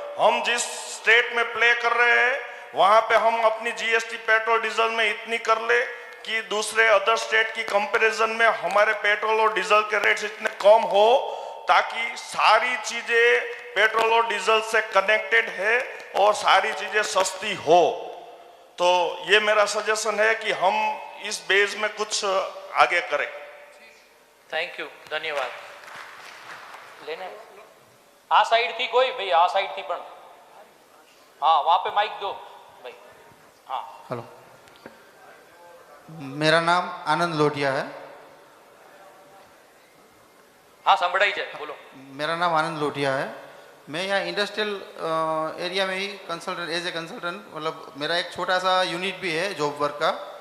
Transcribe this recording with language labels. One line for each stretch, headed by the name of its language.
Hindi: हम जिस स्टेट में प्ले कर रहे हैं वहां पे हम अपनी जीएसटी पेट्रोल डीजल में इतनी कर ले कि दूसरे अदर स्टेट की कंपैरिजन में हमारे पेट्रोल और डीजल के रेट्स इतने कम हो ताकि सारी चीजें पेट्रोल और डीजल से कनेक्टेड है और सारी चीजें सस्ती हो। तो ये मेरा सजेशन है कि हम इस बेस में कुछ आगे करें।
Gujarati: થેન્ક યુ, ધન્યવાદ. લેને આ સાઈડ થી કોઈ ભાઈ, આ સાઈડ થી પણ હા,
Hindi: वहां पे माइक दो भाई. हाँ हेलो, मेरा नाम आनंद लोटिया है।
Gujarati: हाँ संभળાય છે, बोलो.
Hindi: मेरा नाम आनंद लोटिया है। मैं यहाँ इंडस्ट्रियल एरिया में ही कंसल्टेंट, एज ए कंसल्टेंट, मतलब मेरा एक छोटा सा यूनिट भी है जॉब वर्क का।